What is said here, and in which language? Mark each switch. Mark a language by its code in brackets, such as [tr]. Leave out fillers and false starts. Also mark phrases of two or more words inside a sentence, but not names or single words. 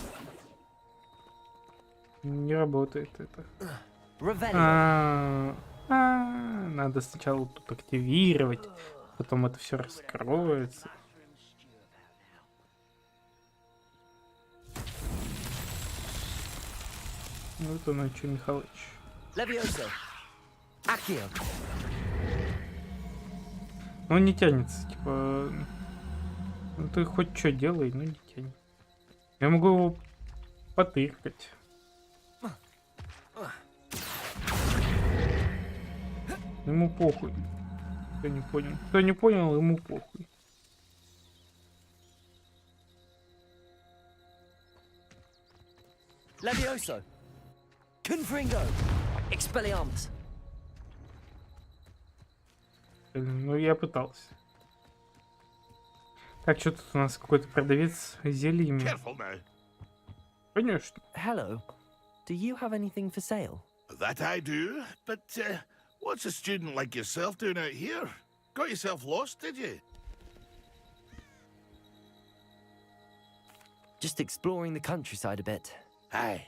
[ru] Не работает это. Надо сначала тут активировать, потом это все раскроется. Ну это на что, Михалыч? Levioso. Accio. Ну не тянется, типа. Ну ты хоть что делай, но не тянет. Я могу его потыркать. Ему похуй. Кто не понял? Кто не понял, ему похуй. Levioso. Confringo. Expelliarmus. Ну я пытался. Так, что тут у нас какой-то продавец зельями? Конечно. [en] Hello. Do you have anything for sale? That I do, but what's a student like yourself doing out here? Got yourself lost, did you? Just exploring the countryside a bit. Aye.